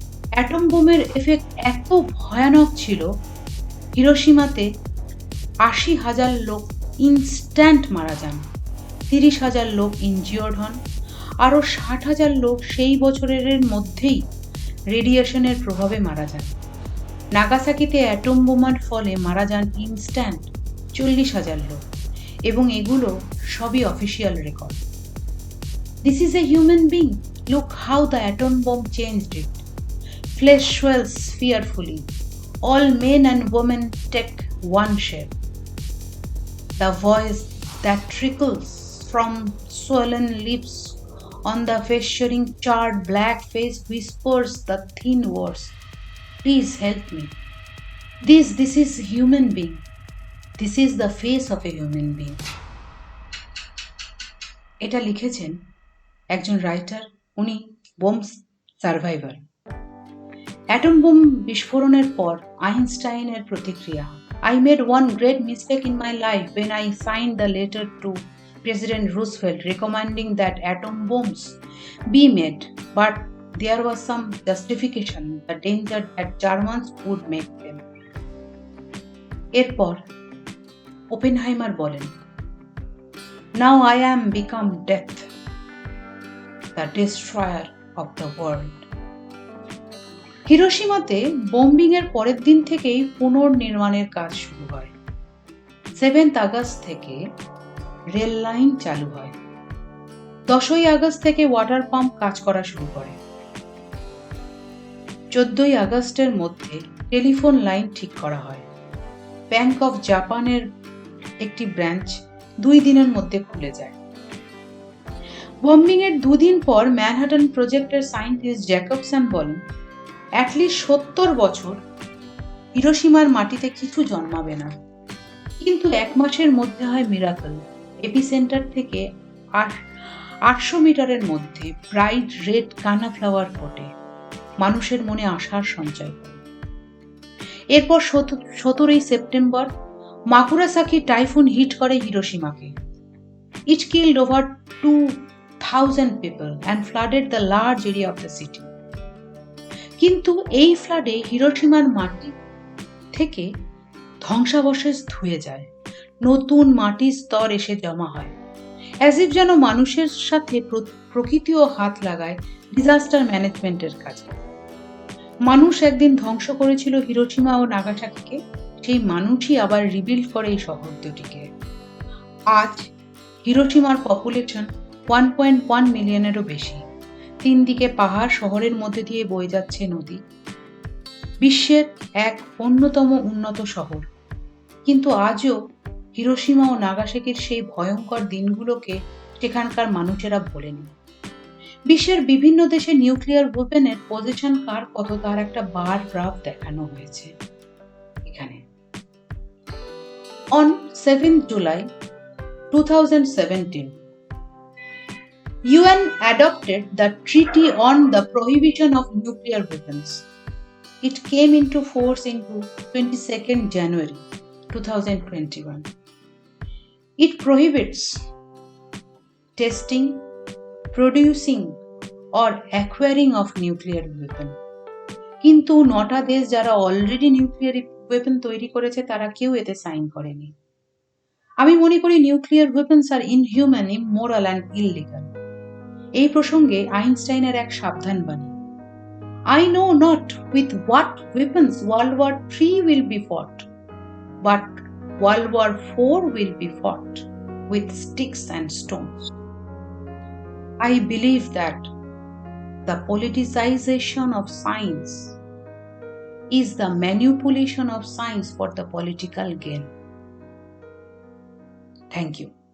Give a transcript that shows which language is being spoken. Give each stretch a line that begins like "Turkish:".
Bangla: Atom বোমের effect এত ভয়ানক ছিল, হিরোশিমাতে 80,000 লোক ইনস্ট্যান্ট মারা যান, 30,000 লোক ইনজিওর্ড হন, আরও 60,000 লোক সেই বছরের মধ্যেই রেডিয়েশনের প্রভাবে মারা যান। নাগাসাকিতে অ্যাটম বোমার ফলে মারা যান ইনস্ট্যান্ট 40,000 লোক, এবং এগুলো সবই official record.
English: This is a human being. Look how the atom bomb changed it. Flesh swells fearfully. All men and women take one shape. The voice that trickles from swollen lips on the festering charred black face whispers the thin words, please help me. This is human being. This is the face of a human being.
Bangla: এটা লিখেছেন একজন writer, উনি bomb survivor.
English: Atom bomb বিস্ফোরণের পর আইনস্টাইনের প্রতিক্রিয়া, I made one great mistake in my life when I signed the letter to President Roosevelt recommending that atom bombs be made, but there was some justification, the danger that Germans would make them. এরপর Oppenheimer বলেন, Now I am become death, the destroyer of the world.
Bangla: হিরোশিমাতে bombing এর পরের দিন থেকেই পুনর্নির্মাণের কাজ শুরু হয়। 7 August থেকে রেল লাইন চালু হয়। 10 আগস্ট থেকে ওয়াটার পাম্প কাজ করা শুরু করে। 14 আগস্টের মধ্যে টেলিফোন লাইন ঠিক করা হয়। ব্যাংক অফ জাপানের একটি ব্রাঞ্চ 2 দিনের মধ্যে খুলে যায়। বোম্বিং এর 2 দিন পর ম্যানহাটন প্রজেক্টের সায়েন্টিস্ট জ্যাকবসন বলেন, অ্যাটলিস্ট 70 বছর হিরোশিমার মাটিতে কিছু জন্মাবে না। কিন্তু 1 মাসের মধ্যে হয় মিরাকল। এপিসেন্টার থেকে 800 মিটারের মধ্যে ব্রাইট রেড কানা ফ্লাওয়ার ফোটে, মানুষের মনে আশার সঞ্চয় করে। এরপর 17 সেপ্টেম্বর মাকুরাসাকি টাইফুন হিট করে হিরোশিমাকে।
English: It killed over 2,000 people and flooded the large area of the city.
Bangla: কিন্তু এই ফ্লাডে হিরোশিমার মাটি থেকে ধ্বংসাবশেষ ধুয়ে যায়, নতুন মাটির স্তর এসে জমা হয়, অ্যাজ ইফ যেন মানুষের সাথে প্রকৃতিও হাত লাগায় ডিজাস্টার ম্যানেজমেন্টের কাজে। মানুষ একদিন ধ্বংস করেছিল হিরোশিমা ও নাগাসাকিকে, সেই মানুষই আবার রিবিল্ড করে এই শহর দুটিকে। আজ হিরোশিমার পপুলেশন 1.1 মিলিয়নেরও বেশি। 3 দিকে পাহাড়, শহরের মধ্যে দিয়ে বয়ে যাচ্ছে নদী। বিশ্বের এক অন্যতম উন্নত শহর। কিন্তু আজও হিরোশিমা ও নাগাসাকির সেই ভয়ঙ্কর দিনগুলোকে সেখানকার মানুষেরা বলে নিন। বিশ্বের বিভিন্ন দেশে নিউক্লিয়ার ওয়েপনের পজিশন কার কত তার একটা বার গ্রাফ দেখানো হয়েছে এখানে।
English: On 7th July 2017, UN adopted the Treaty on the Prohibition of Nuclear Weapons. It came into force into 22nd January 2021. It prohibits testing, producing or acquiring of nuclear weapon.
Bangla: কিন্তু 9টা দেশ যারা already nuclear weapon তৈরি করেছে তারা কেউ এতে sign করেনি।
English: আমি মনে করি nuclear weapons are inhuman, immoral and illegal. এই প্রসঙ্গে আইনস্টাইনের এক সাবধানবাণী, I know not with what weapons World War III will be fought, but World War IV will be fought with sticks and stones. I believe that the politicization of science is the manipulation of science for the political gain. Thank you.